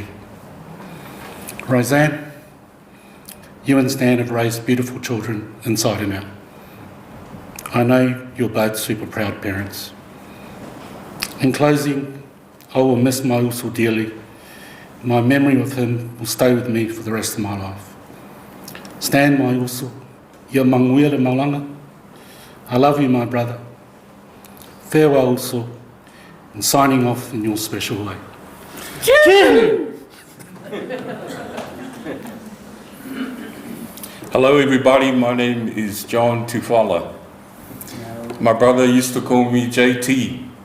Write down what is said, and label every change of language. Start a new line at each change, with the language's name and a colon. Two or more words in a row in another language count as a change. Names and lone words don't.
English: Roseanne, you and Stan have raised beautiful children inside and out. I know you're both super proud parents. In closing, I will miss my uso dearly. My memory of him will stay with me for the rest of my life. Stan, my uso,
Samoan: ia manguia maulanga.
English: I love you, my brother. Farewell, uso, and signing off in your special way. Hello, everybody. My name is John Tufala. My brother used to call me JT.